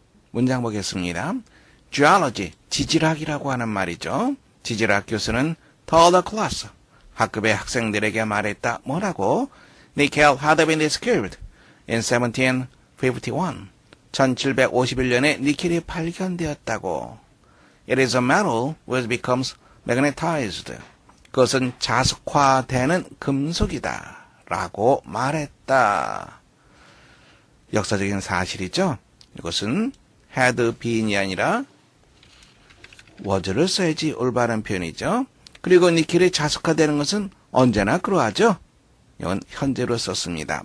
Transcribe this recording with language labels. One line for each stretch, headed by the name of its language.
Korean: 문장 보겠습니다. Geology, 지질학이라고 하는 말이죠. 지질학 교수는
English: told the class,
Korean: 학급의 학생들에게 말했다. 뭐라고?
English: Nickel had been discovered in 1751.
Korean: 1751년에 니켈이 발견되었다고.
English: It is a metal which becomes magnetized.
Korean: 그것은 자석화되는 금속이다. 라고 말했다. 역사적인 사실이죠. 이것은
English: had been
Korean: 이 아니라 was를 써야지 올바른 표현이죠. 그리고 니켈이 자석화되는 것은 언제나 그러하죠. 이건 현재로 썼습니다.